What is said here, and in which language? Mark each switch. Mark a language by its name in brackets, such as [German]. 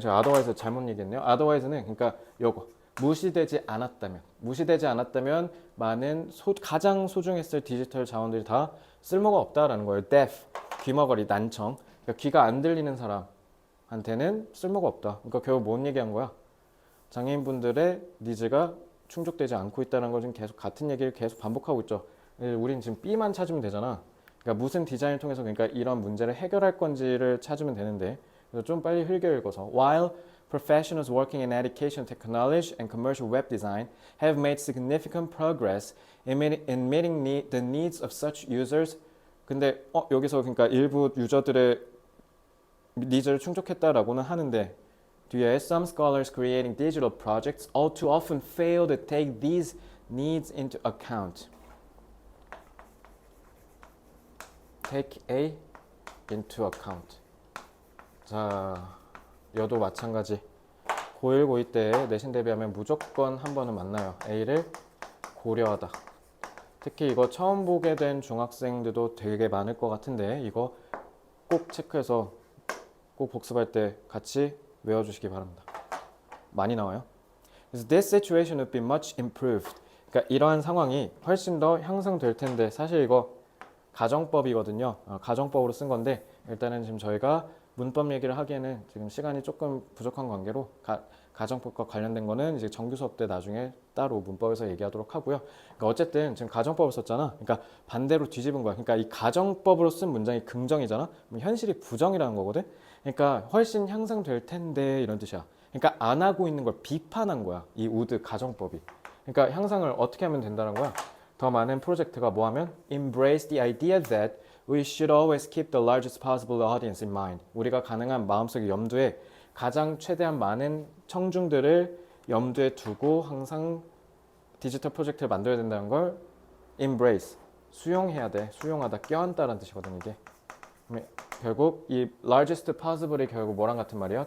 [Korean] 제가 otherwise 잘못 얘기했네요. otherwise는 그러니까 요거 무시되지 않았다면 많은 가장 소중했을 디지털 자원들이 다 쓸모가 없다라는 거예요. deaf, 귀머거리, 난청. 그러니까 귀가 안 들리는 사람한테는 쓸모가 없다. 그러니까 결국 뭔 얘기한 거야? 장애인분들의 니즈가 충족되지 않고 있다는 걸 지금 계속 같은 얘기를 계속 반복하고 있죠. 우린 지금 B만 찾으면 되잖아. 그러니까 무슨 디자인을 통해서 그러니까 이런 문제를 해결할 건지를 찾으면 되는데 그래서 좀 빨리 흘겨 읽어서 [English] while professionals working in education technology and commercial web design have made significant progress in meeting the needs of such users. [Korean] 근데 여기서 그러니까 일부 유저들의 니즈를 충족했다라고는 하는데 뒤에 [English] some scholars creating digital projects all too often fail to take these needs into account. take A into account. [Korean] 자, 여도 마찬가지. 고1, 고2 때 내신 대비하면 무조건 한 번은 만나요. A를 고려하다. 특히 이거 처음 보게 된 중학생들도 되게 많을 것 같은데 이거 꼭 체크해서 꼭 복습할 때 같이 외워주시기 바랍니다. 많이 나와요. 그래서 [English] this situation would be much improved. [Korean] 그러니까 이러한 상황이 훨씬 더 향상될 텐데 사실 이거 가정법이거든요. 가정법으로 쓴 건데 일단은 지금 저희가 문법 얘기를 하기에는 지금 시간이 조금 부족한 관계로 가정법과 관련된 거는 이제 정규 수업 때 나중에 따로 문법에서 얘기하도록 하고요. 그러니까 어쨌든 지금 가정법을 썼잖아. 그러니까 반대로 뒤집은 거야. 그러니까 이 가정법으로 쓴 문장이 긍정이잖아. 그럼 현실이 부정이라는 거거든. 그러니까 훨씬 향상될 텐데 이런 뜻이야. 그러니까 안 하고 있는 걸 비판한 거야. 이 우드 가정법이. 그러니까 향상을 어떻게 하면 된다는 거야. 더 많은 프로젝트가 뭐 하면 [English] embrace the idea that we should always keep the largest possible audience in mind. [Korean] 우리가 가능한 마음속에 염두에 가장 최대한 많은 청중들을 염두에 두고 항상 디지털 프로젝트를 만들어야 된다는 걸 embrace, 수용해야 돼. 수용하다, 껴안다라는 뜻이거든 이게. 결국 이 largest possible이 결국 뭐랑 같은 말이에요?